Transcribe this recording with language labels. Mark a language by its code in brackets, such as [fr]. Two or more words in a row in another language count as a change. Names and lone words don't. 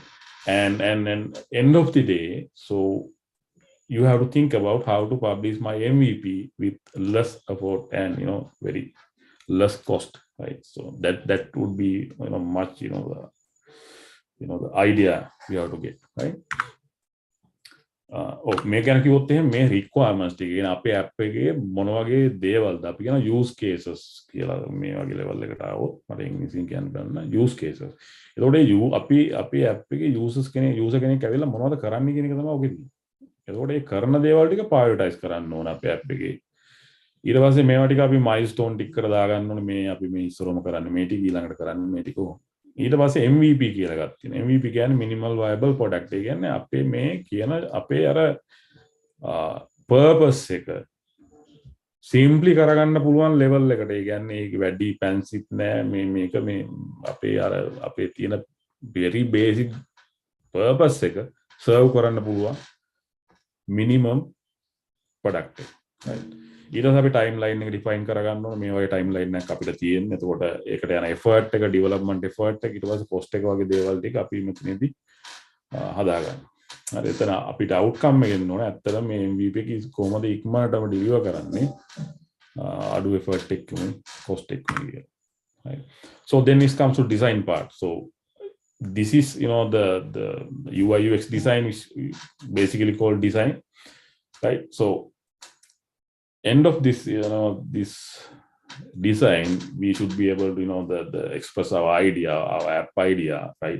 [en] And end of the day, so you have to think about how to publish my MVP with less effort and very less cost, right? So that would be much the idea we have to get, right? [si] මේ ගැන කිව්වොත් එහෙනම් මේ requirements ටික කියන අපේ app එකේ මොන වගේ දේවල්ද අපි කියන [en] use cases [si] කියලා මේ වගේ level එකට ආවොත් මට ඉංග්‍රීසියෙන් කියන්න බෑ [en] use cases. [si] එතකොට අපි app එකේ user කෙනෙක් ඇවිල්ලා මොනවද කරන්නේ කියන එක තමයි ඔකේ තියෙන්නේ. එතකොට ඒ කරන දේවල් ටික prioritize කරන්න ඕන අපේ app එකේ. ඊට පස්සේ මේවා ටික අපි milestone ටික කර දාගන්න ඕනේ. මේ අපි මේ ඉස්සරම කරන්නේ මේ ටික ඊළඟට කරන්නේ මේ ටික. ඊට පස්සේ MVP කියලා එකක් තියෙනවා. MVP කියන්නේ [en] minimal viable product. [si] ඒ කියන්නේ අපේ මේ කියන අපේ අර purpose එක simply කරගන්න පුළුවන් level එකට. ඒ කියන්නේ ඒක වැඩි fancy නෑ. මේක මේ අපේ තියෙන [en] very basic [si] purpose එක serve කරන්න පුළුවන් [en] minimum product [si] එක. right? ඊට පස්සේ අපි timeline එක define කරගන්න ඕනේ. මේ වගේ timeline එකක් අපිට තියෙන්නේ. එතකොට ඒකට යන effort එක, [en] development effort [si] එක, ඊට පස්සේ cost එක වගේ දේවල් ටික අපි මෙතනදී හදාගන්න. හරි එතන අපිට outcome එක එන්න ඕනේ. ඇත්තටම මේ MVP එක කොහොමද ඉක්මනටම deliver කරන්නේ? අඩු effort එකකින් cost එකකින් කියලා. right? [en] So then it comes to design part. So this is the UI UX design is basically called design, right? So end of this this design we should be able to the express our idea, our app idea, right?